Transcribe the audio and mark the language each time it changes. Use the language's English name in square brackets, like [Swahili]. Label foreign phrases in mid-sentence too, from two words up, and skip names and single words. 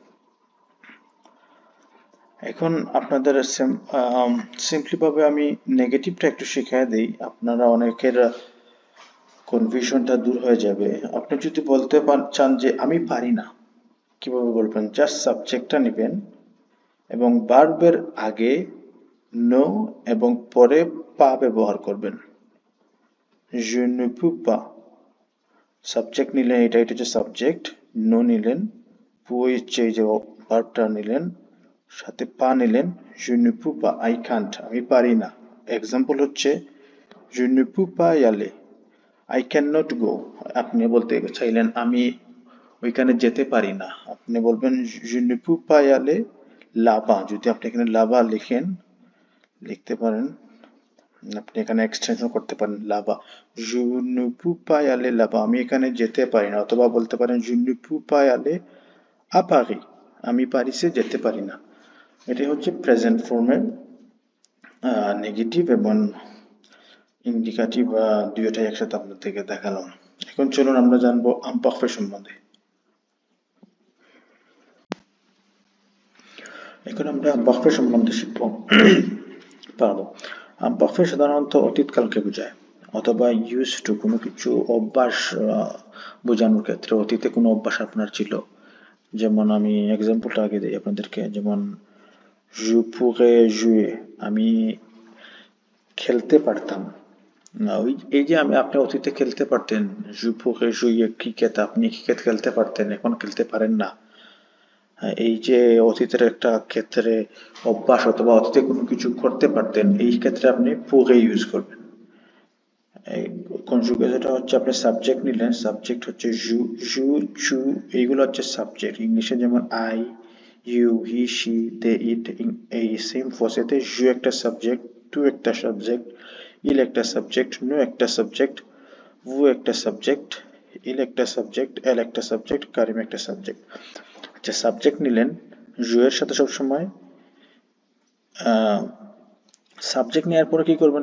[Bangla] এখন আপনাদের সিম্পলি ভাবে আমি নেগেটিভটা একটু শিখিয়ে দিই, আপনারা অনেকের কনফিউশনটা দূর হয়ে যাবে। আপনি যদি বলতে চান যে আমি পারি না, কিভাবে বলবেন? [English] just subject [Bangla] নেবেন এবং ভার্বের আগে নো এবং পরে পা ব্যবহার করবেন। [French] je ne peux pas, [Bangla] সাবজেক্ট নিলেন, এটা হচ্ছে সাবজেক্ট, নো নিলেন, পু হচ্ছে এই যে ভার্বটা নিলেন, সাথে পা নিলেন, [French] je ne peux pas, [English] I can't, [Bangla] আমি পারি না। এক্সাম্পল হচ্ছে [French] je ne peux pas y aller, [English] I cannot go। [Bangla] আপনি বলতে চাইলেন আমি ওইখানে যেতে পারি না, আপনি বলবেন [French] je ne peux pas y aller là-bas। [Bangla] যদি আপনি এখানে লাভা লিখেন, লিখতে পারেন, আপনি এখানে এক্সটেনশন করতে পারেন লাভা, [French] je ne peux pas y aller là-bas, [Bangla] আমি এখানে যেতে পারি না। অথবা বলতে পারেন [French] je ne peux pas y aller à Paris, [Bangla] আমি প্যারিসে যেতে পারি না। এটাই হচ্ছে [English] present form [Bangla] নেগেটিভ এবং ইন্ডিকেটিভ, দুইটাই একসাথে আপনাদেরকে দেখালাম। এখন চলুন আমরা জানবো আমপারফে সম্বন্ধে। এখন আমরা আমপারফে সম্বন্ধে শিখবো পারবো। আমপারফে সাধারণত অতীতকালকে বোঝায়, অথবা [English] use to [Bangla] কোনো কিছু অভ্যাস বোঝানোর ক্ষেত্রে অতীতে কোনো অভ্যাস আপনার ছিল। যেমন আমি এক্সাম্পলটা আগে দিই আপনাদেরকে, যেমন [French] je pourrais jouer, [Bangla] আমি খেলতে পারতাম। ওই এই যে আপনি অতীতে খেলতে পারতেন, [French] je pourrais jouer [Bangla] ক্রিকেট, আপনি ক্রিকেট খেলতে পারতেন, এখন খেলতে পারেন না। এই যে অতীতের একটা ক্ষেত্রে অভ্যাস অথবা অতীতে কোনো কিছু করতে পারতেন, এই ক্ষেত্রে আপনি pourrait ইউজ করবেন। এই কনজুগেশনটা হচ্ছে আপনি সাবজেক্ট নিলেন, সাবজেক্ট হচ্ছে [English] you you [Bangla] এইগুলো হচ্ছে সাবজেক্ট। ইংলিশে যেমন [English] I, you, he, she, they, it, [Bangla] এই সেম ফসেতে you একটা সাবজেক্ট, টু একটা সাবজেক্ট, ইল একটা সাবজেক্ট, নো একটা সাবজেক্ট, ভু একটা সাবজেক্ট, ইল একটা সাবজেক্ট, এল একটা সাবজেক্ট, কারিম একটা সাবজেক্ট। আচ্ছা, সাবজেক্ট নিলেন, you এর সাথে সবসময় সাবজেক্ট নেওয়ার পরে কি করবেন?